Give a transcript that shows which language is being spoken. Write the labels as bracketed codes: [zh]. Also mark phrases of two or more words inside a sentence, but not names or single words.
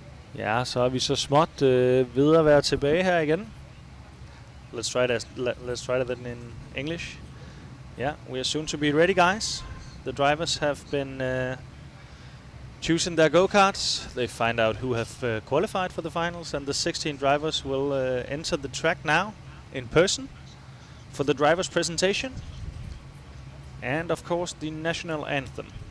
[da] Ja, så er vi så småt ved at være tilbage her igen. [en] Let's try that in English. Yeah, we are soon to be ready, guys. The drivers have been choosing their go-karts. They find out who have qualified for the finals, and the 16 drivers will enter the track now in person for the drivers' presentation and, of course, the national anthem.